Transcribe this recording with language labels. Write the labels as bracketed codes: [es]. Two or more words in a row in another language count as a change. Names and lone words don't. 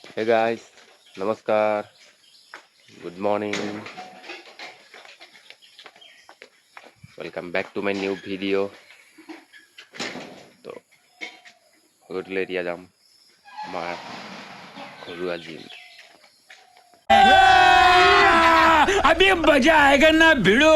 [en] Hey guys, namaskar. Good morning. Welcome back to my new video. [as] তো গধূলি এতিয়া যাম আমাৰ ঘৰুৱা জিম। [hi] अभी मजा आएगा ना भिड़ो।